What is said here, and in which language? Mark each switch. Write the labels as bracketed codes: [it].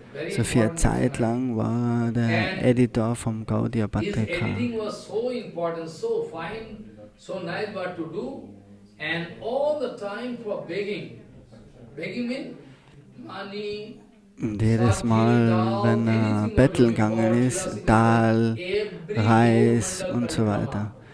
[de] So für eine Zeit lang war er der Editor vom Gaudiya Patrika. [en] Editing was so important, so fine, so nice what to do, and all the time for begging. Begging means money. [de] Und jedes Mal, wenn er betteln gegangen ist, Dal, Reis und so weiter.